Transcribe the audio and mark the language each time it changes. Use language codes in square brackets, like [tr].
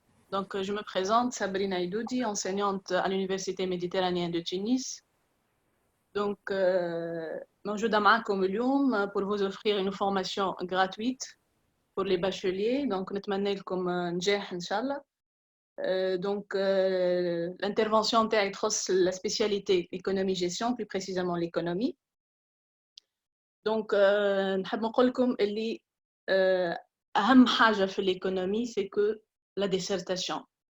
[fr] Donc, je me présente, Sabrina Idoudi, enseignante à l'Université méditerranéenne de Tunis. Donc, [ar] موجودة معكم اليوم [fr] pour vous offrir une formation gratuite pour les bacheliers. [ar] Donc, نتمنى لكم نجاح إن شاء الله. [fr] Donc, l'intervention تاعي تخص la spécialité économie-gestion, plus précisément l'économie. [ar] Donc, نحب نقول لكم اللي أهم حاجة في l'économie [fr] c'est que la dissertation.